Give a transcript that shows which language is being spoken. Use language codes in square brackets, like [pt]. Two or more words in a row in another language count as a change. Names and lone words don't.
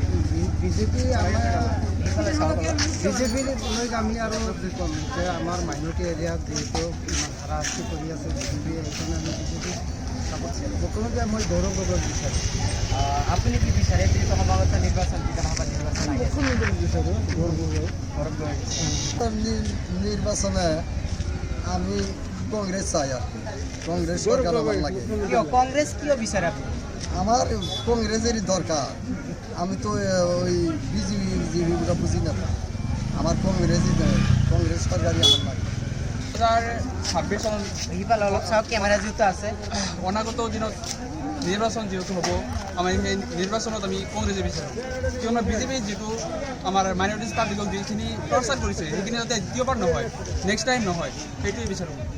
[as] বিজেপি লৈ আমি আৰু কি ক'ম, যে আমাৰ [en] minority area [as] যিহেতু ইমান হাৰাশাস্তি কৰি আছে বিজেপি, সেইকাৰণে আমি বিজেপি সকলোকে মই গৌৰৱ গগৈ বিচাৰোঁ। আপুনি কি বিচাৰে? যিহেতু সমাগত নিৰ্বাচন, বিধানসভা নিৰ্বাচন আহি আছে। বিচাৰোঁ গৌৰৱ গগৈ। নিৰ্বাচনে আমি কংগ্ৰেছ চাই [bn] আর কংগ্রেস সরকার আমার লাগে। [as] কিয় কংগ্ৰেছ কিয় বিচাৰে আপুনি? [bn] আমার কংগ্রেসেরই দরকার। আমি তো ওই বিজেপিগুলো বুঝি না, আমার কংগ্রেস সরকারই আমার লাগে। [as] 2026 চন সিফালে অলপ চাওক, কেমেৰা যিহেতু আছে। অনাগত দিনত নিৰ্বাচন যিহেতু হ'ব, আমি সেই নিৰ্বাচনত আমি কংগ্ৰেছে বিচাৰোঁ। কিয়নো বিজেপি যিটো আমাৰ মাইনৰিটিজ পাৰ্টিক যিখিনি প্ৰচাৰ কৰিছে, সেইখিনি যাতে দ্বিতীয়বাৰ নহয়, [en] next time [as] নহয়, সেইটোৱে বিচাৰোঁ।